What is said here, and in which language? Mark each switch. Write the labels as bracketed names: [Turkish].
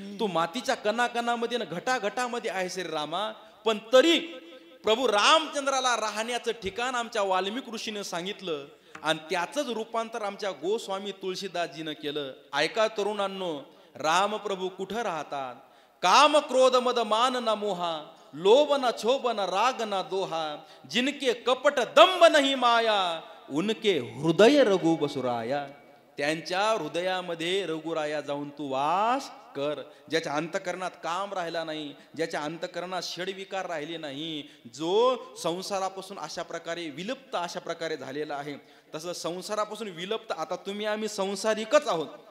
[Marathi] तू मातीच्या कणाकणामध्ये घटाघटामध्ये आहेस रे रामा. पण तरी प्रभू रामचंद्राला राहण्याचं ठिकाण आमच्या वाल्मिक ऋषीने सांगितलं आणि त्याचंच रूपांतर आमच्या गोस्वामी तुळशीदासजीनं केलं. ऐका तरुणांनो, राम प्रभू कुठं राहतात. [Awadhi] काम क्रोध मद मान ना मोहा, लोभ ना क्षोभ ना राग ना दोहा, जिनके कपट दंभ नहीं माया, उनके हृदय रघु बसुराया. [Marathi] त्यांच्या हृदयामध्ये रघुराया जाऊन तू वास कर. ज्याच्या अंतकरणात काम राहिला नाही, ज्याच्या अंतकरणात षडविकार राहिले नाही, जो संसारापासून अशा प्रकारे विलुप्त अशा प्रकारे झालेला आहे. तसं संसारापासून विलुप्त आता तुम्ही आम्ही संसारिकच आहोत.